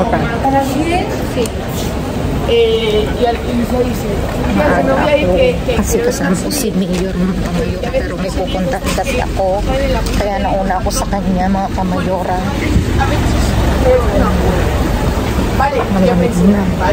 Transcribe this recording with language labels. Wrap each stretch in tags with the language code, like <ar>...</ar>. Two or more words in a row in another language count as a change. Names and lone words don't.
<es>a las 10, sí. Y al 15 dice, ya no voy a ir que</es> <tl>kasi kasama po si Mayor mga kamayora, pero may pupunta kasi ako, kaya nauna ako sa kanya mga kamayora. Malamig na.</tl>